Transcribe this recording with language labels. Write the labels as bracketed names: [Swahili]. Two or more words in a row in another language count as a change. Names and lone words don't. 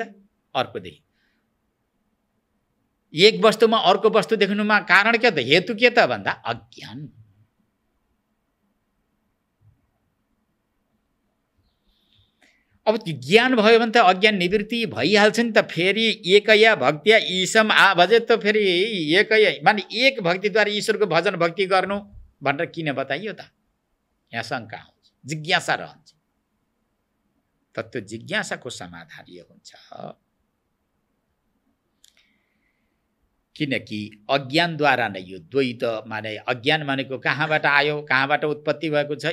[Nepali] अर्को देखि। एक वस्तुमा अर्को वस्तु देख्नुमा कारण के त? हेतु के त भन्दा अज्ञान। अब त्यो ज्ञान भयो भने त अज्ञान निवृत्ति भइहाल्छ नि त। फेरि [Sanskrit] एकया भक्तिया ईशम भजे [Nepali] त फेरि एकया माने एक भक्तिद्वारा ईश्वरको भजन भक्ति गर्नु भनेर किन बताइयो त? यहाँ शङ्का आउँछ, जिज्ञासा रहन्छ। त त्यो जिज्ञासाको समाधान यो हुन्छ, किनकि अज्ञानद्वारा नै यो द्वैत माने अज्ञान भनेको कहाँबाट आयो, कहाँबाट उत्पत्ति भएको छ?